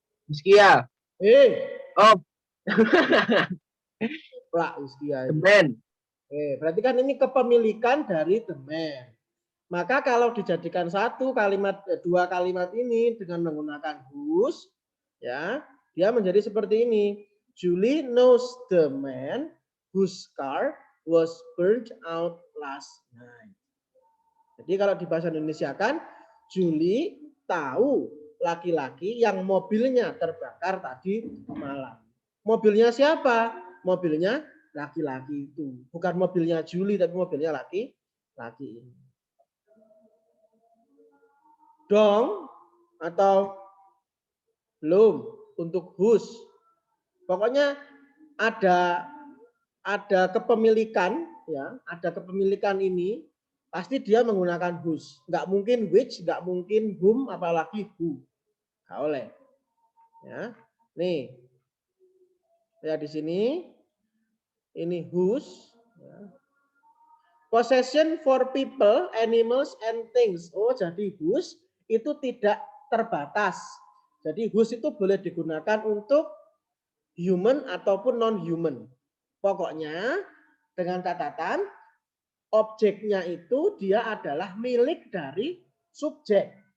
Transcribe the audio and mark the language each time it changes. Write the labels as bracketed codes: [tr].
[id] Iskia. Oh. Pak Iskia. [en] The man. [id] Berarti kan ini kepemilikan dari the man. Maka kalau dijadikan dua kalimat ini dengan menggunakan whose, ya, dia menjadi seperti ini. [en] Julie knows the man whose car was burned out last night. [id] Jadi kalau di bahasa Indonesia kan, Julie tahu laki-laki yang mobilnya terbakar tadi malam. Mobilnya siapa? Mobilnya laki-laki itu. Bukan mobilnya Julie, tapi mobilnya laki-laki ini. Dong atau belum untuk whose. Pokoknya ada kepemilikan, ya, ada kepemilikan ini pasti dia menggunakan whose. Nggak mungkin which, nggak mungkin whom, apalagi who. Nggak oleh. Ya, nih, ya di sini ini whose. Ya. [en] Possession for people, animals, and things. [id] Oh, jadi whose itu tidak terbatas. Jadi whose itu boleh digunakan untuk human ataupun non-human. Pokoknya dengan catatan objeknya itu dia adalah milik dari subjek.